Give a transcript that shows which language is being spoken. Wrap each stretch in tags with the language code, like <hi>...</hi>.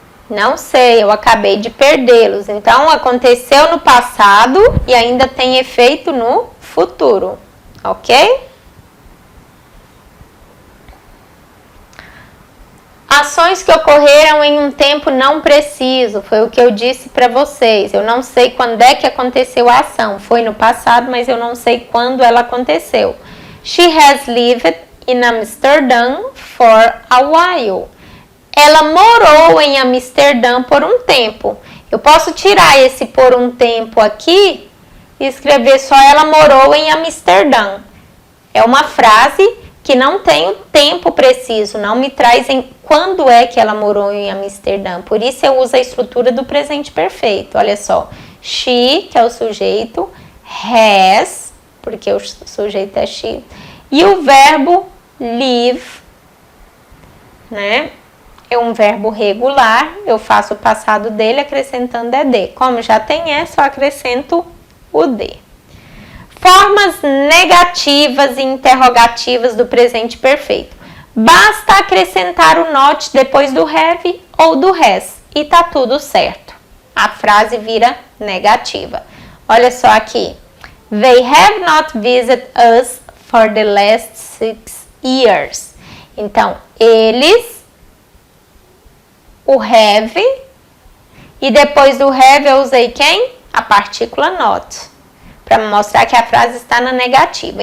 <pt>Não sei, eu acabei de perdê-los. Então, aconteceu no passado e ainda tem efeito no futuro, ok? Ações que ocorreram em um tempo não preciso, foi o que eu disse para vocês. Eu não sei quando é que aconteceu a ação. Foi no passado, mas eu não sei quando ela aconteceu.</pt> <en>She has lived in Amsterdam for a while.</en> <pt>Ela morou em Amsterdã por um tempo. Eu posso tirar esse por um tempo aqui e escrever só ela morou em Amsterdã. É uma frase que não tem o tempo preciso, não me traz em quando é que ela morou em Amsterdã. Por isso eu uso a estrutura do presente perfeito. Olha só, she, que é o sujeito, has, porque o sujeito é she, e o verbo live, né? É um verbo regular, eu faço o passado dele acrescentando ED. Como já tem S, eu acrescento o D. Formas negativas e interrogativas do presente perfeito. Basta acrescentar o not depois do have ou do has e tá tudo certo. A frase vira negativa. Olha só aqui.</pt> <en>They have not visited us for the last 6 years.</en> <pt>Então, eles, o have, e depois do have eu usei quem? A partícula not, para mostrar que a frase está na negativa.</pt>